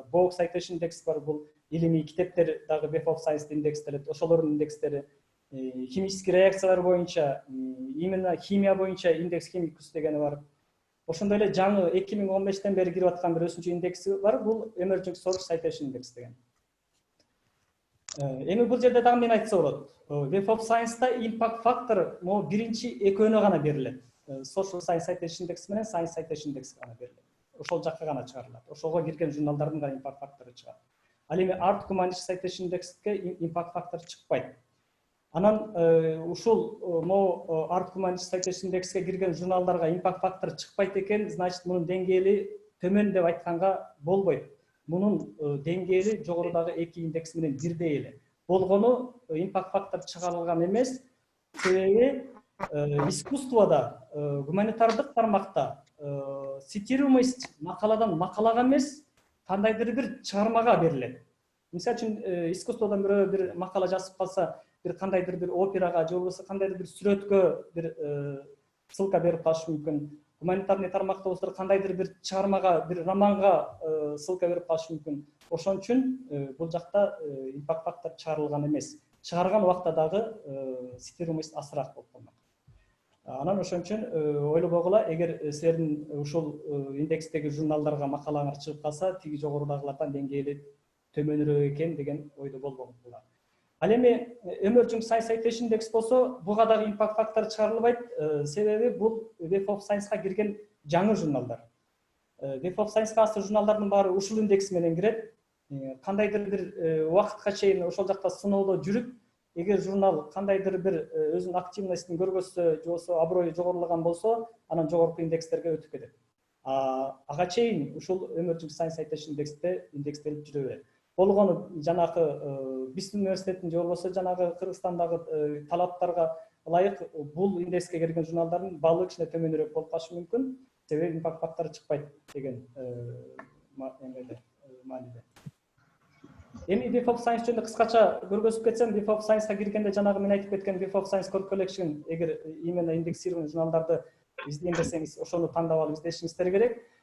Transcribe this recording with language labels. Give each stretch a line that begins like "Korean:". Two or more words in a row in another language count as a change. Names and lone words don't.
Kyrgyz: Book Citation Index бар. Бул илимий китептер дагы Web of Science индекстелет. Ошолордун индекстери. Химический реакциялар боюнча, именно химия боюнча индекс Chemicus дегени бар. Ошондой эле жаңы 2015-тен бери кирип аткан бир өсүнчү индекси бар. Бул Emerging Source Citation Index деген. Эми бул жерде дагы мен айтса болот. Web of Science-та
English: impact factor
Kyrgyz: могу биринчи экөөнө гана берилет. Social Science Citation Index менен Science Citation Index гана берилет. Ошол жакка гана чыгарылат. Ошого кирген журналдардын гана
English: impact factor
Kyrgyz: чыгат. Ал эми Art Humanities Citation Index'ке
English: impact factor
Kyrgyz: чыкпайт. Анан ушул могу Art Humanities Citation Index'ке кирген журналдарга
English: impact factor
Kyrgyz: чыкпайт экен, значит мунун деңгээли төмөн деп айтканга болбойт. Bunun dengeli жогорудагы эки индекс менен бирдей эле. Болгону
English: impact factor
Kyrgyz: чыгарылган эмес. Себеби искусствода, гуманитардык тармакта цитируемость макаладан макалага эмес, кандайдыр бир чыгармага берилет. Мисалы үчүн искусстводан бир макала жазып калса, бир кандайдыр бир операга же болбосо кандайдыр бир сүрөткө бир ссылка берип калышы мүмкүн. Гуманитарный тармакта болсо кандайдыр бир чыгармага, бир романга ссылка берип калышы мүмкүн. Ошон үчүн бул жакта
English: impact factor
Kyrgyz: чыгарылган эмес. Чыгарган убакта дагы цитируемость азыраак болуп калмак. Анан ошон үчүн ойлобогула, эгер силердин ушул индекстеги журналдарга макалаңар чыгып калса, тиги жогорудагылардан деңгээли төмөнүрөөк экен деген ойдо болбогула. Ал эми Emerging Science Citation Index болсо, буга дагы
English: impact factor
Kyrgyz: чыгарылбайт, себеби бул Web of Science-ка кирген жаңы журналдар. Web of Science-ка азыр журналдардын баары ушул индекс менен кирет. Кандайдыр бир убакытка чейин ошол жакта сыноолор жүрүп, эгер журнал кандайдыр бир өзүнүн активностун көргөзсө, же болбосо аброю жогорулаган болсо, анан жогорку индекстерге өтүп кетет. Ага чейин ушул Emerging Science Citation Index'те индекстелип жүрө берет. Болгону жанагы биздин университеттин же болбосо жанагы Кыргызстандагы талаптарга ылайык бул индекске кирген журналдардын баллы кичине төмөнүрөөк болуп калышы мүмкүн. Себеби
English: impact factor
Kyrgyz: чыкпайт деген мааниде. Эми Web of Science жөнүндө кыскача көргөзүп кетсем, Web of Science-ка киргенде жанагы мен айтып кеткен Web of Science Core Collection, эгер
Russian: именно индексированный
Kyrgyz: журналдарды издейм десеңиз, ошону тандап алып издешиңиздер керек.